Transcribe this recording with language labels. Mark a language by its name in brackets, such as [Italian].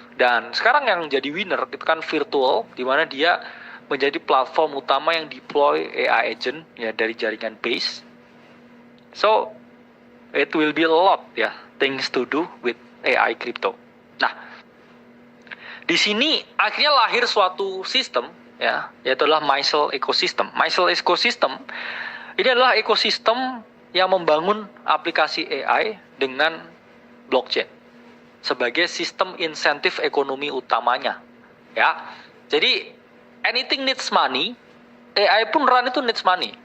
[Indonesian] Dan sekarang yang jadi winner itu kan virtual, di mana dia menjadi platform utama yang deploy AI agent ya dari jaringan base. [English] So it will be a lot ya things to do with AI crypto. [Indonesian] Nah, di sini akhirnya lahir suatu sistem ya, yaitu adalah Mysel ecosystem. Mysel ecosystem ini adalah ekosistem yang membangun aplikasi AI dengan blockchain sebagai sistem insentif ekonomi utamanya ya. [English] Jadi anything needs money, AI pun run itu needs money.